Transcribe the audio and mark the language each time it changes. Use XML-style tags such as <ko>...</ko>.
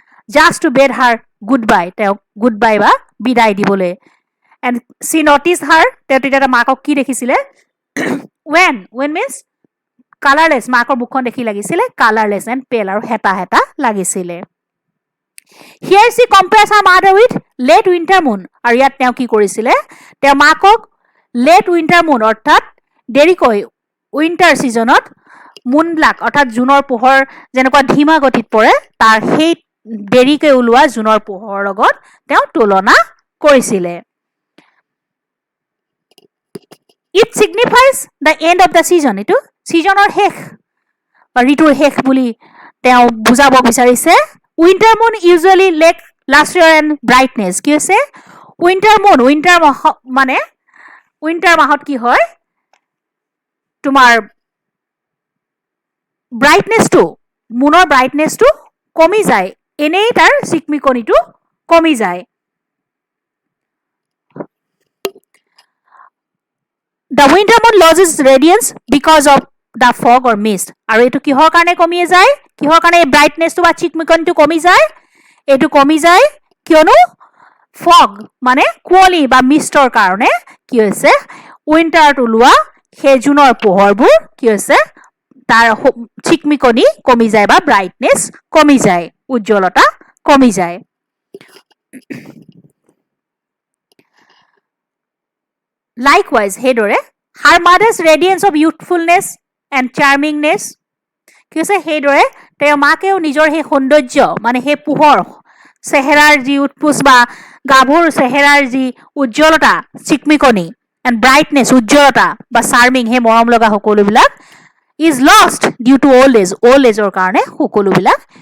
<en>just to bid her goodbye,</en> <as>তেওঁক goodbye বা বিদায় দিবলৈ।</as> <en>And she noticed her,</en> <as>তেওঁ তেতিয়া মাকক কি দেখিছিলে?</as> <en>when means colorless,</en> <as>মাকৰ মুখখন দেখি লাগিছিলে</as> <en>colorless and pale,</en> <as>আৰু হেতা হেতা লাগিছিলে।</as> <en>Here she compares her mother with late winter moon,</en> <as>আৰু ইয়াত তেওঁ কি কৰিছিলে? তেওঁ মাকক</as> <en>late winter moon</en> <as>অৰ্থাৎ দেৰিকৈ উইণ্টাৰ ছিজনত মুনবিলাক অৰ্থাৎ জুনৰ পোহৰ যেনেকুৱা ধীমা গতিত পৰে তাৰ সেই দেৰিকৈ ওলোৱা জুনৰ পোহৰৰ লগত তেওঁ তুলনা কৰিছিলে।</as> <en>It signifies the end of the season.</en> <as>এইটো ছিজনৰ শেষ বা ঋতুৰ শেষ বুলি তেওঁ বুজাব বিচাৰিছে।</as> <en>Winter moon usually lack lustre and brightness.</en> <as>কি হৈছে? উইণ্টাৰ মুন, মানে উইণ্টাৰ মাহত কি হয়? তোমাৰ ব্ৰাইটনেছটো, মুনৰ ব্ৰাইটনেছটো কমি যায়, এনেই তাৰ চিকমিকনিটো কমি যায়।</as> <en>The winter moon loses radiance because of the fog or mist.</en> <as>আৰু এইটো কিহৰ কাৰণে কমি যায়? কিহৰ কাৰণে এই ব্ৰাইটনেছটো বা চিকমিকনিটো কমি যায়? এইটো কমি যায় কিয়নো ফগ মানে কুঁৱলী বা মিষ্টৰ কাৰণে কি হৈছে? উইণ্টাৰত ওলোৱা সেই জুনৰ পোহৰবোৰ কি হৈছে? তাৰ চিকমিকনি কমি যায় বা ব্ৰাইটনেছ কমি যায়, উজ্জ্বলতা কমি যায়।</as> <en>Likewise,</en> <as>সেইদৰে</as> <en>her mother's radiance of youthfulness and charmingness,</en> <as>কি হৈছে? সেইদৰে তেওঁৰ মাকেও নিজৰ সেই সৌন্দৰ্য মানে সেই পোহৰ, চেহেৰাৰ যি উৎপোচ বা গাভৰুৰ চেহেৰাৰ যি উজ্জ্বলতা, চিকমিকনি এণ্ড ব্ৰাইটনেছ, উজ্জ্বলতা বা চাৰ্মিং, সেই মৰম লগা সকলোবিলাক</as> <en>is lost due to old age,</en> <as>old এজৰ কাৰণে সকলোবিলাক</as>